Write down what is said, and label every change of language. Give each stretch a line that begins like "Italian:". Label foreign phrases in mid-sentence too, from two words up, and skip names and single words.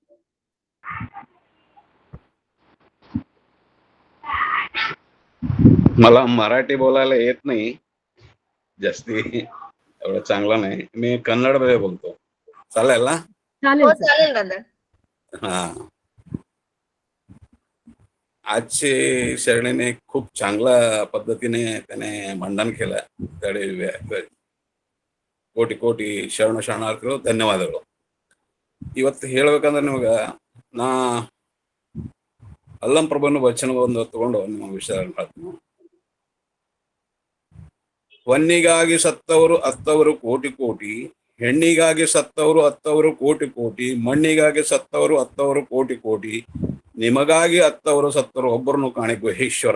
Marathi: मला मराठी बोलायला येत नाही जास्ती, एवढं चांगलं नाही. मी कन्नडमध्ये बोलतो, चालेल ना? चालेल हो सर. चालेल दादा. हा, आजचे शरणीने खूप चांगल्या पद्धतीने त्याने ಮಂಡನ केलं.
Kannada: ಕೋಟಿ ಕೋಟಿ ಶರಣಾರ್ಥಿಗಳು, ಧನ್ಯವಾದಗಳು. ಇವತ್ತು ಹೇಳ್ಬೇಕಂದ್ರೆ ನಿಮಗೆ ನಾ ಅಲ್ಲಂ ಪ್ರಭುನ ವಚನ ಒಂದು ತಗೊಂಡು ನಿಮ್ಮ ವಿಷಯ ಹೇಳ್ತೀನಿ. ಹೊನ್ನಿಗಾಗಿ ಸತ್ತವರು ಅತ್ತವರು ಕೋಟಿ ಕೋಟಿ, ಹೆಣ್ಣಿಗಾಗಿ ಸತ್ತವರು ಅತ್ತವರು ಕೋಟಿ ಕೋಟಿ, ಮಣ್ಣಿಗಾಗಿ ಸತ್ತವರು ಅತ್ತವರು ಕೋಟಿ ಕೋಟಿ, ನಿಮಗಾಗಿ ಅತ್ತವರು ಸತ್ತವರು ಒಬ್ಬರನ್ನು ಕಾಣಿ ಗುಹೇಶ್ವರ.